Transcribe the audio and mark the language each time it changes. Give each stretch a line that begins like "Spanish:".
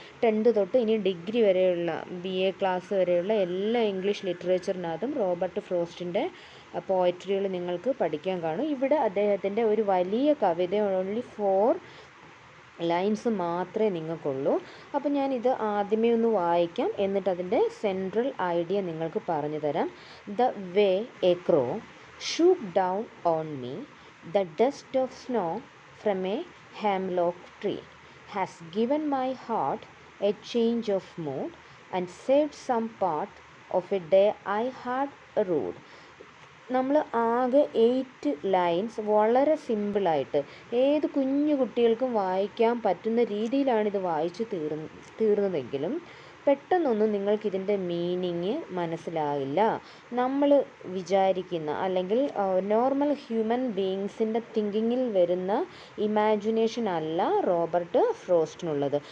Malayalam: 10th തൊട്ട് ഇനി degree വരെയുള്ള BA ക്ലാസ് വരെയുള്ള എല്ലാ ഇംഗ്ലീഷ് ലിറ്ററേച്ചറിനകത്തും റോബർട്ട് ഫ്രോസ്റ്റിൻ്റെ പോയട്രികൾ നിങ്ങൾക്ക് പഠിക്കാൻ കാണും. ഇവിടെ അദ്ദേഹത്തിൻ്റെ ഒരു വലിയ കവിത ഓൺലി 4 ലൈൻസ് മാത്രമേ നിങ്ങൾക്കുള്ളൂ. അപ്പോൾ ഞാനിത് ആദ്യമേ ഒന്ന് വായിക്കാം, എന്നിട്ട് അതിൻ്റെ സെൻട്രൽ ഐഡിയ നിങ്ങൾക്ക് പറഞ്ഞു തരാം.
English: The way a crow shook down on me the dust of snow from a hemlock tree has given my heart a change of mood and saved some part of a day I had rued.
Malayalam: നമ്മൾ ആകെ 8 lines വളരെ സിമ്പിളായിട്ട് ഏത് കുഞ്ഞു കുട്ടികൾക്കും വായിക്കാൻ പറ്റുന്ന രീതിയിലാണിത് വായിച്ച് തീർന്നതെങ്കിലും പെട്ടെന്നൊന്നും നിങ്ങൾക്കിതിൻ്റെ മീനിങ് മനസ്സിലാകില്ല. നമ്മൾ വിചാരിക്കുന്ന അല്ലെങ്കിൽ നോർമൽ ഹ്യൂമൻ ബീയിങ്സിൻ്റെ തിങ്കിങ്ങിൽ വരുന്ന ഇമാജിനേഷൻ അല്ല റോബർട്ട് ഫ്രോസ്റ്റിനുള്ളത്.